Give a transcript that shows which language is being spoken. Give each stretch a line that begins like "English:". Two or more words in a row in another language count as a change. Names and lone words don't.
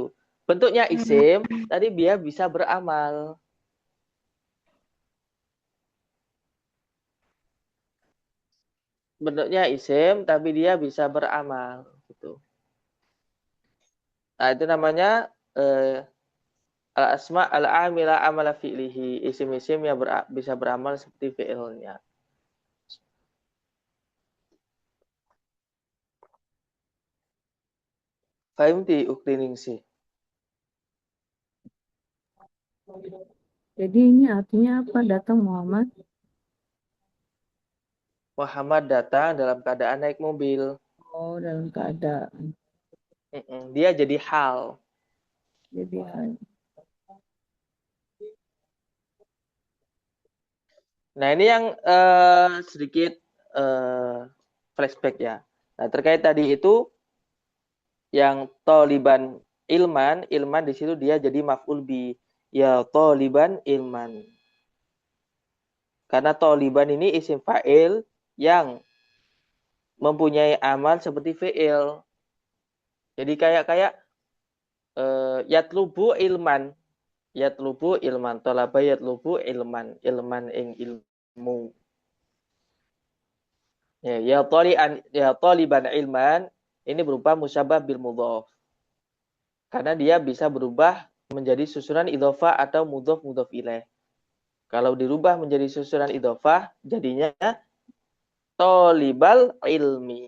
Indonesian: Bentuknya isim, tadi dia bisa beramal. Bentuknya isim, tapi dia bisa beramal gitu. Nah, itu namanya
Arabic: الأسماء العاملة عمل فعله,
Indonesian: isim-isim yang bisa beramal seperti fi'ilnya. Fahimti uktiningsi. Jadi ini artinya apa? Datang Muhammad. Muhammad datang dalam keadaan naik mobil. Oh, dalam keadaan. Dia jadi hal. Jadi Nah, ini yang sedikit flashback ya. Nah, terkait tadi itu yang
Arabic: طالبا علما,
Indonesian: ilman di situ dia jadi
Arabic: مفعول به. يا طالبا علما.
Indonesian: Karena toliban ini
Arabic: اسم فاعل
Indonesian: yang mempunyai amal seperti fi'il. Jadi kayak
Arabic: يطلب علما. يطلب علما. طلب يطلب علما.
Indonesian: Ilman ing ilmu.
Arabic: يا طالبا علما
Indonesian: ini berupa
Arabic: مشبه بالمضاف.
Indonesian: Karena dia bisa berubah menjadi susunan idhofah atau
Arabic: مضاف إليه.
Indonesian: Kalau dirubah menjadi susunan idhofah, jadinya
Arabic: طالب العلم.